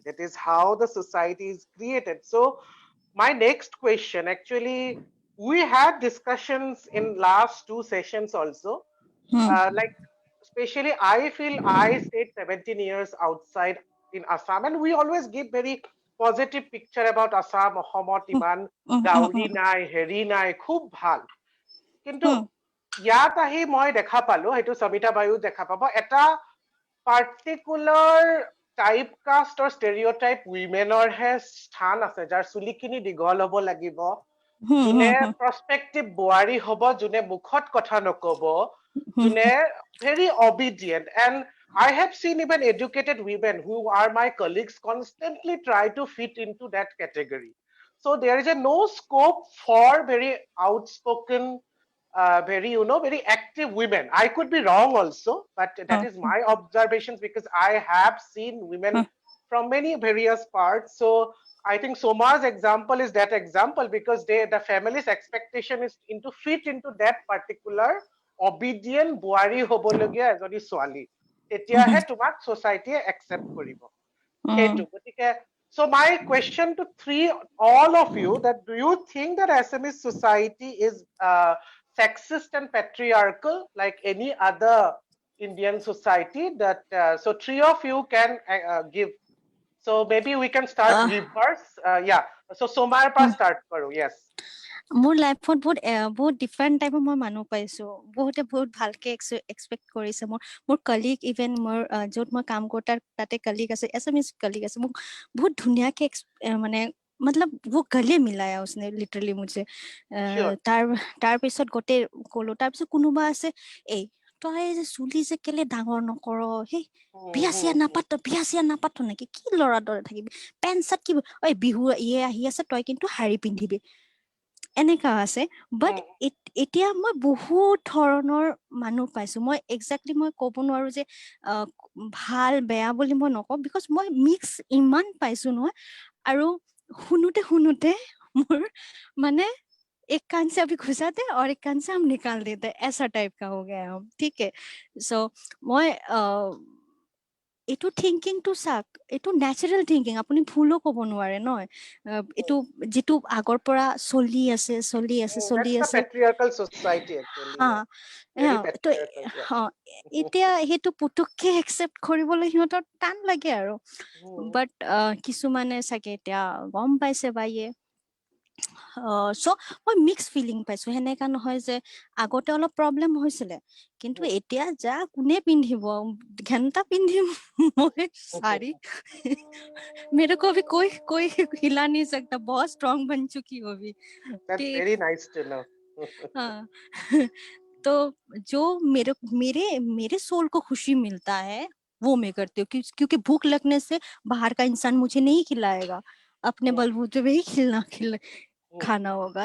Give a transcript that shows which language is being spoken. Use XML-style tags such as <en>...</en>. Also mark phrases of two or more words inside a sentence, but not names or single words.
<en>That is how the society is created. So my next question, actually, we had discussions in last two sessions also. Mm. Like especially I feel I stayed 17 years outside in Assam, and we always give very positive picture about Assam, অসমত Mm.</en> <as>ইমান Mm. ডাউৰি Mm. নাই, হেৰি নাই, খুব ভাল। কিন্তু Mm. ইয়াত আহি মই দেখা পালো, সেইটো সমিতা বায়ু দেখা পাব, এটা</as> <en>particular type caste or stereotype</en> <as>উইমেনৰহে স্থান আছে, যাৰ চুলিখিনি দীঘল হ'ব লাগিব, যোনে Mm. প্ৰস্পেক্টিভ বোৱাৰী হ'ব, যোনে মুখত কথা নকব, Mm.</as> <en>যোনে very obedient. And I have seen even educated women who are my colleagues constantly try to fit into that category. So there is a no scope for very outspoken, very, very active women. I could be wrong also, but that is my observations because I have seen women from many various parts. So I think Soma's example is that example because the family's expectation is to fit into that particular obedient</en> <as>বোৱাৰী হবলগীয়া এজনী ছোৱালী, তেতিয়াহে তোমাক</as> <en>society accept কৰিব।</en> <as>সেইটো গতিকে</as> <en>so my question to all of you, that do you think that Assamese society is sexist and patriarchal like any other Indian society? That so three of you can give. So maybe we can start Uh, reverse. Yeah. So Somar</en> <hi>पे स्टार्ट करो.</hi> <en>Yes.</en> <as>মোৰ লাইফত বহুত ডিফাৰেণ্ট টাইপৰ মই মানুহ পাইছো, বহুতে বহুত ভালকে এক্সপেক্ট কৰিছে। মোৰ কলিগ, ইভেন মোৰ য'ত মই কাম কৰো তাতে কলিগ আছে,</as> <en>Assamese colleague</en> <as>আছে, মোক বহুত ধুনীয়াকে মানে</as> <hi>मतलब वो गले मिलाया उसने लिटरली मुझे।</hi> <en>Sure.</en> <as>তাৰ পিছত গোটেই কলো, তাৰ পিছত কোনোবা আছে, এই তই যে চুলি যে কেলে ডাঙৰ নকৰ, সেই বিয়া চিয়া নাপাত নেকি, কি লৰা দৰে থাকিবি,</as> <en>pant shirt</en> <as>কি, ঐ বিহু ইয়ে আহি আছে, তই কিন্তু শাৰী পিন্ধিবি, এনেকা আছে। বাট এতিয়া মই বহুত ধৰণৰ মানুহ পাইছো, মই একজেক্টলি মই ক'ব নোৱাৰো যে ভাল বেয়া বুলি মই নকওঁ, বিকজ মই মিক্স ইমান পাইছো নহয়। আৰু শুনোতে মোৰ মানে</as> <hi>एक कान से अभी घुसाते और एक कान से हम निकाल देते, ऐसा टाइप का हो गया है हम, ठीक है। सो मैं</hi> <as>এইটো থিংকিংটো চাক, এইটো</as> <en>natural thinking,</en> <as>আপুনি ভুলো ক'ব নোৱাৰে নহয়। এইটো যিটো আগৰ পৰা চলি আছে</as> <en>That's the patriarchal society actually.</en> <as>হা,</as> <en>Yeah. Very</en> <as>তো</as> <en>patriarchal. Yeah.</en> <as>এতিয়া সেইটো পুতুককে একচেপ্ট কৰিবলৈ সিহঁতৰ টান লাগে আৰু। বাট কিছুমানে চাগে এতিয়া গম পাইছে বা ইয়ে, চ' মই</as> <en>mix feeling</en> <as>পাইছো। সেনেকা নহয় যে আগতে অলপ প্ৰব্লেম হৈছিলে, কিন্তু এতিয়া যা কোনে পিন্ধিব, ঘেণ্টা পিন্ধিম মই</as> <hi>साड़ी मेरे को अभी कोई हिला नहीं सकता, बहुत स्ट्रांग बन चुकी हूँ अभी।</hi> <en>That's very nice to know.</en> <hi>हाँ तो जो मेरे मेरे मेरे सोल को खुशी मिलता है वो मैं करती हूँ, क्योंकि भूख लगने से बाहर का इंसान मुझे नहीं खिलाएगा, अपने बलबूते पे ही खाना होगा।</hi>